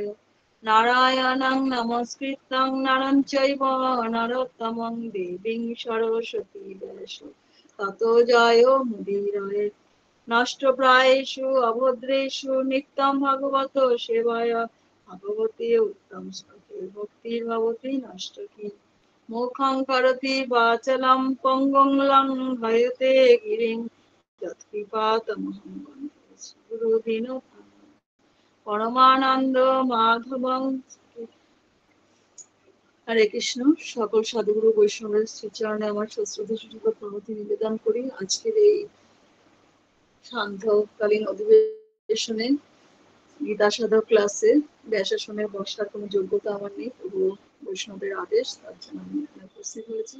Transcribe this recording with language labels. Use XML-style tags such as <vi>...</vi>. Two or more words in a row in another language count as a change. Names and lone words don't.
<sa>নারায়ণং নমস্কৃত্যং নরং চৈব নরোত্তমং দেবীং সরস্বতী ব্যাসো ততো জয়ো মুদীরয়ে। নষ্টপ্রায়েষু অভদ্রেষু নিত্যং ভগবত সেবায়া ভগবতে উত্তম শ্লোকে ভক্তির্ভবতি নষ্টকী। মুখং করোতি বাচালং পঙ্গুং লঙ্ঘয়তে গিরিং যৎকৃপাতমহং বন্দে শ্রীগুরুদীনতাং। পরমানন্দ মাধবং। হরে কৃষ্ণ।</sa> <bn>সকল সাধুগুরু বৈষ্ণবের শ্রীচরণে আমার সশ্রদ্ধ প্রণতি নিবেদন করি। আজকের এই সান্ধ্যকালীন অধিবেশনে গীতা সাধক ক্লাসে ব্যাসাসনে বসার কোনো যোগ্যতা আমার নেই, তবুও বৈষ্ণবের আদেশ, তার জন্য আমি এখানে উপস্থিত হয়েছি।</bn>